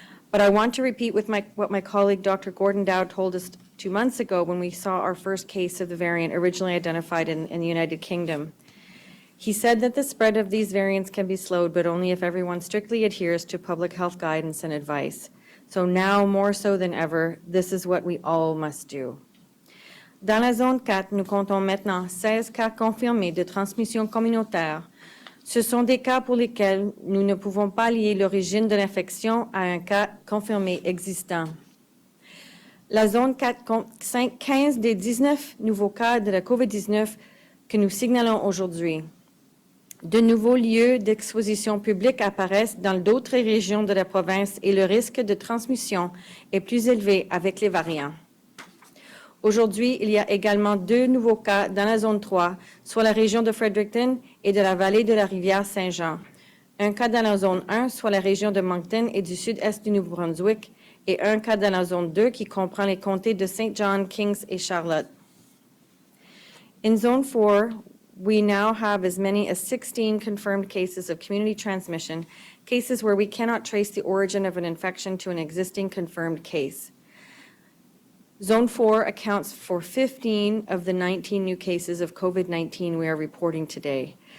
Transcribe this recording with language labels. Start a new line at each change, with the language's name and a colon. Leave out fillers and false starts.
English: But I want to repeat what my colleague Dr. Gordon Dowd told us 2 months ago when we saw our first case of the variant originally identified in the United Kingdom. He said that the spread of these variants can be slowed, but only if everyone strictly adheres to public health guidance and advice. So now, more so than ever, this is what we all must do.
French: Dans la zone 4, nous comptons maintenant 16 cas confirmés de transmission communautaire. Ce sont des cas pour lesquels nous ne pouvons pas lier l'origine de l'infection à un cas confirmé existant. La zone 4 compte 15 des 19 nouveaux cas de la COVID-19 que nous signalons aujourd'hui. De nouveaux lieux d'exposition publique apparaissent dans d'autres régions de la province et le risque de transmission est plus élevé avec les variants. Aujourd'hui, il y a également 2 nouveaux cas dans la zone 3, soit la région de Fredericton et de la vallée de la rivière Saint-Jean. Un cas dans la zone 1, soit la région de Moncton et du sud-est du Nouveau-Brunswick, et un cas dans la zone 2 qui comprend les comtés de Saint John, Kings et Charlotte.
English: In zone 4, we now have as many as 16 confirmed cases of community transmission, cases where we cannot trace the origin of an infection to an existing confirmed case. Zone 4 accounts for 15 of the 19 new cases of COVID-19 we are reporting today.